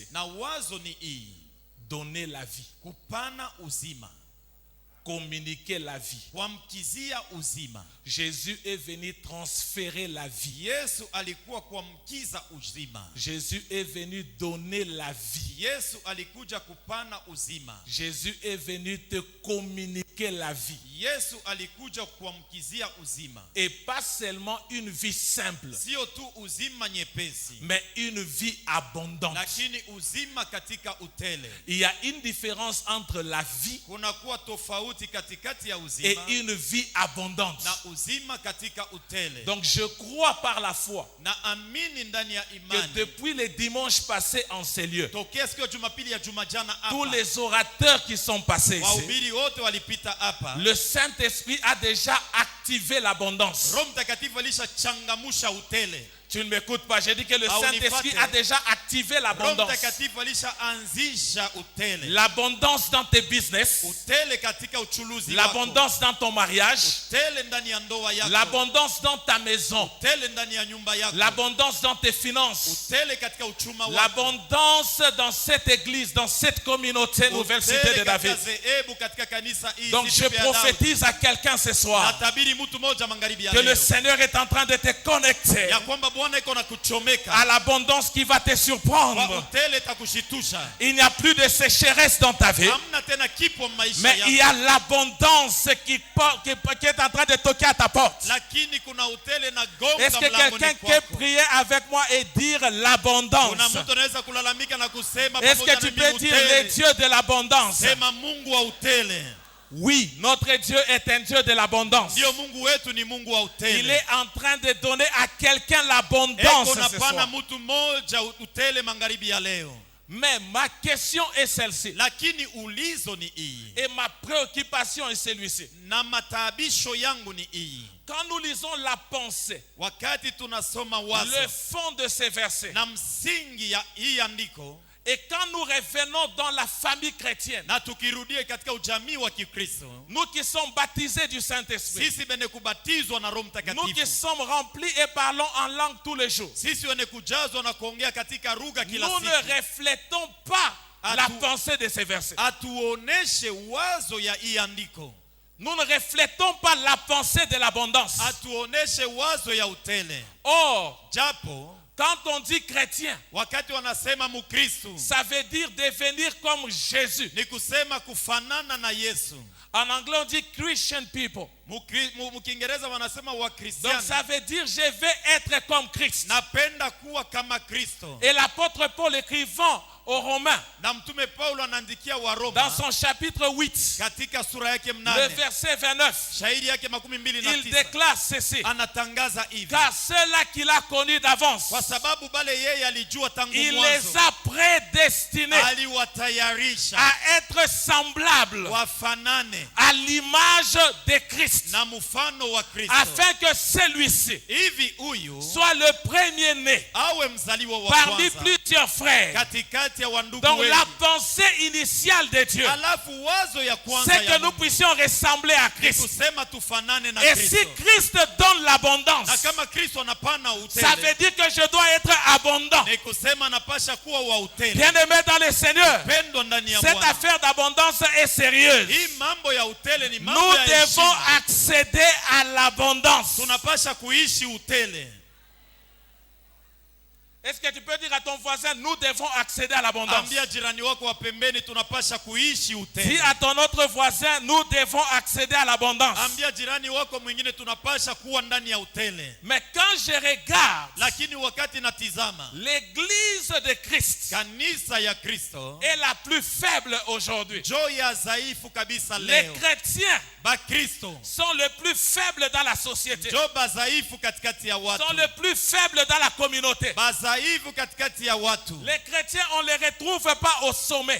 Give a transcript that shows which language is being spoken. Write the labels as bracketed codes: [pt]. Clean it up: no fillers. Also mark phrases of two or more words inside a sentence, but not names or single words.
[sw] Na wazo ni hii: [fr] donner la vie, [sw] kupana uzima, [fr] communiquer la vie. [sw] kuamkizia uzima. [fr] Jésus est venu transférer la vie. [sw] Yesu alikuwa kuamkiza uzima. [fr] Jésus est venu donner la vie. [sw] Yesu alikuja kupana uzima. [fr] Jésus est venu te communiquer la vie. [sw] Yesu alikuja kuamkizia uzima. [fr] Et pas seulement une vie simple, [sw] Sio tu uzima nyepesi, [fr] mais une vie abondante. [sw] lakini uzima katika utele. [fr] Il y a une différence entre la vie [sw] Kunakuwa tofauti katikati ya [fr] et [sw] uzima [fr] une vie abondante. [sw] na uzima katika utele. [fr] Donc je crois par la foi [sw] Na amini ndani ya [fr] que [sw] imani, [fr] depuis les dimanches passés en ces lieux, [sw] tokea siku ya Jumapili ya jumajana [fr] tous [sw] hapa, [fr] les orateurs qui sont passés ici, [sw] wahubiri wote walipita hapa. [fr] le Saint-Esprit a déjà activé l'abondance. [sw] Roho Mtakatifu alishachangamusha utele. [fr] Tu ne m'écoutes pas, j'ai dit que le Ah, Saint-Esprit [sw] unipate. [fr] a déjà activé [sw] Roho [fr] l'abondance. [sw] Mtakatifu alishaanzisha utele. [fr] L'abondance dans tes business, [sw] Utele katika uchuluzi wako. [fr] l'abondance dans ton mariage, [sw] Utele ndani ya ndoa yako. [fr] l'abondance dans ta maison, [sw] Utele ndani ya nyumba yako. [fr] l'abondance dans tes finances, [sw] Utele katika uchuma wako. [fr] l'abondance dans cette église, dans cette communauté Nouvelle Cité de [sw] Utele katika [fr] David. [sw] zehebu katika kanisa hii. [fr] Donc je [sw] siku ya Daudi. [fr] prophétise à quelqu'un ce soir [sw] Natabiri mtu moja magharibi ya [fr] que le [sw] leo, [fr] Seigneur est en train de te connecter [sw] ya kwamba Bwana iko na kuchomeka [fr] à l'abondance qui va te [sw] kwa [fr] surprendre. [sw] utele takushitusha. [fr] Il n'y a plus de sécheresse dans ta vie, [sw] Hamna tena kipo maisha [fr] mais il y [sw] yako, [fr] a l'abondance qui est en train de toquer à ta porte. [sw] lakini kuna utele na gonga [fr] Est-ce que [sw] mlangoni [fr] quelqu'un peut [sw] kwako. [fr] prier avec moi et dire l'abondance? [sw] Kuna mtu anaweza kulalamika na kusema [fr] Est-ce [sw] pamoja [fr] que tu [sw] na [fr] peux [sw] mimi [fr] dire le [sw] utele? [fr] Dieu de l'abondance? [sw] Sema Mungu wa utele. [fr] Oui, notre Dieu est un Dieu de l'abondance. [sw] Ndio Mungu wetu ni Mungu wa [fr] Il [sw] utele. [fr] est en train de donner à quelqu'un l'abondance [sw] Eko [fr] ce [sw] napana [fr] soir. [sw] mtu mmoja utele magharibi ya leo. [fr] Mais ma question est celle-ci. [sw] lakini ulizo ni hii, [fr] Et ma préoccupation est celui-ci. [sw] na mataabisho yangu ni hii. [fr] Quand nous lisons la pensée, [sw] Wakati tunasoma [fr] le [sw] wazo [fr] fond de ces versets, [sw] na msingi ya hii andiko, [fr] et quand nous revenons dans la famille chrétienne, [sw] na tukirudie katika ujamii wa Kikristo, [fr] nous qui sommes baptisés du Saint-Esprit, [sw] sisi wenye kubatizwa na Roho [fr] nous qui [sw] Mtakatifu, [fr] sommes remplis et parlons en langue tous les jours, [sw] sisi wenye kujazwa na kuongea katika lugha kila [fr] nous ne [sw] siku, [fr] reflétons pas la [sw] Atu- [fr] pensée de ces versets. [sw] atuoneshe wazo ya hii andiko, [fr] Nous ne reflétons pas la pensée de l'abondance. [sw] atuoneshe wazo ya utele. [fr] Or, [sw] Japo [fr] quand on dit chrétien, [sw] wakati wanasema Mkristo [fr] ça veut dire devenir comme Jésus. [sw] ni kusema kufanana na Yesu. [fr] En anglais, on dit [en] Christian people. [sw] Mkiingereza wanasema [fr] Donc [sw] Wakristiano. [fr] ça veut dire je vais être comme Christ. [sw] Napenda kuwa kama Kristo. [fr] Et l'apôtre Paul écrivant aux Romains, [sw] Na mtume Paulo anaandikia [fr] dans [sw] Waroma [fr] son chapitre 8, [sw] katika sura yake [fr] le [sw] 8, [fr] verset 29, [sw] shairi yake [fr] il [sw] 29, [fr] déclare ceci: [sw] anatangaza hivi: [fr] car ceux-là qu'il a connus d'avance, [sw] kwa sababu bale yeye alijua tangu [fr] il [sw] mwanzo, [fr] les a prédestinés [sw] aliwatayarisha [fr] à être semblables [sw] wafanane [fr] à l'image de Christ, [sw] na mfano wa Kristo, [fr] afin que celui-ci [sw] hivi huyu [fr] soit le premier-né [sw] awe mzaliwa wa [fr] parmi [sw] kwanza [fr] plusieurs frères. [sw] katikati ya wandugu [fr] Donc [sw] wengi. [fr] la pensée initiale de Dieu, [sw] Alafu wazo ya kwanza [fr] c'est [sw] ya [fr] que nous [sw] Mungu [fr] puissions ressembler à [sw] ni [fr] Christ. [sw] kusema tufanane na [fr] Et si [sw] Kristo. [fr] Christ donne l'abondance, [sw] Na kama Kristo anapana [fr] ça veut [sw] utele, [fr] dire que je dois être abondant. [sw] ni kusema anapasha kuwa wa utele. [fr] Bien-aimé dans le Seigneur, [sw] Pendwa ndani ya [fr] cette [sw] Bwana. [fr] affaire d'abondance est sérieuse. [sw] Hii mambo ya utele ni mambo [fr] Nous [sw] ya [fr] devons [sw] heshima. [fr] accéder à l'abondance. [sw] Tunapasha kuishi utele. [fr] Est-ce que tu peux dire à ton voisin, nous devons accéder à l'abondance? [sw] Ambia jirani wako wa pembeni, tunapasha kuishi [fr] Dis [sw] utele. [fr] à ton autre voisin, nous devons accéder à l'abondance. [sw] Ambia jirani wako mwingine, tunapasha kuwa ndani ya utele. [fr] Mais quand je regarde [sw] Lakini wakati natizama [fr] l'église de Christ [sw] kanisa ya Kristo, [fr] est la plus faible aujourd'hui. [sw] jo ya dhaifu kabisa [fr] Les [sw] leo. [fr] chrétiens [sw] Bakristo [fr] sont les plus faibles dans la société, [sw] jo bazaifu katikati ya watu. [fr] sont les plus faibles dans la communauté. [sw] Bazaifu katikati ya watu. [fr] Les chrétiens, on ne les retrouve pas au sommet.